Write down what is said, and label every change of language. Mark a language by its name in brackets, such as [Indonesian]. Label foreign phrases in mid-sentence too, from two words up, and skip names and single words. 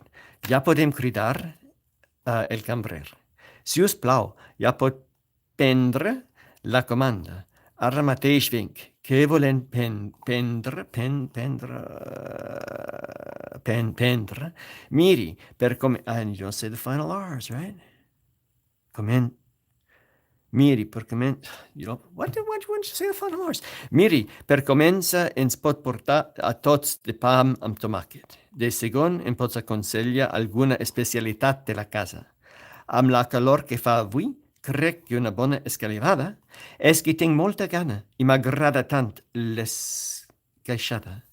[Catalan] Ja podem cridar el cambrer. Si us plau, ja pot prendre la comanda. Ara mateix vinc. Què volen prendre? Miri, per [English] and you don't say the final R's, right? [Catalan] Miri, per [English] you don't, what do you say the final R's? [Catalan] Miri, per començar ens pot portar a tots de pa amb tomàquet. De segon, em pots aconsellar alguna especialitat de la casa. Amb la calor que fa avui, crec que una bona escalivada és que tinc molta gana i m'agrada tant l'esqueixada.